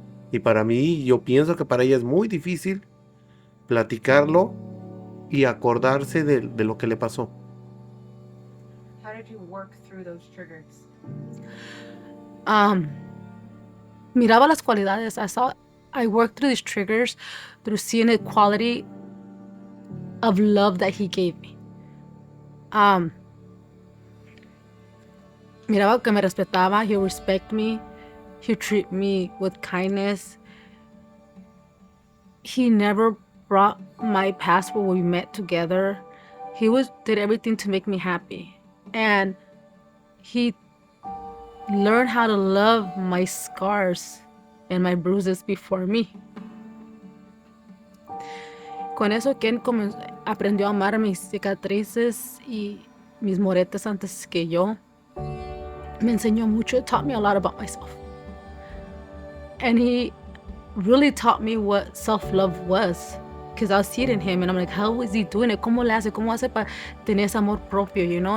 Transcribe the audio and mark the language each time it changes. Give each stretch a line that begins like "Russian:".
Spanish: Y para mí, yo pienso que para ella es muy difícil platicarlo y acordarse de lo que le pasó.
English: How did you work through those triggers?
Spanish: Um, Miraba las cualidades.
English: I worked through these triggers through seeing the quality of love that he gave me.
Spanish: Miraba que me respetaba.
English: He respect me. He treat me with kindness. He never brought my past where we met together. He did everything to make me happy. And he learned how to love my scars and my bruises before me.
Spanish: Con eso, Ken aprendió a amar mis cicatrices y mis moretes antes que yo. Me enseñó mucho.
English: It taught me a lot about myself. And he really taught me what self-love was. Because I see it in him and I'm like, how is he doing it?
Spanish: ¿Cómo le hace? ¿Cómo hace para tener ese amor propio,
English: you know?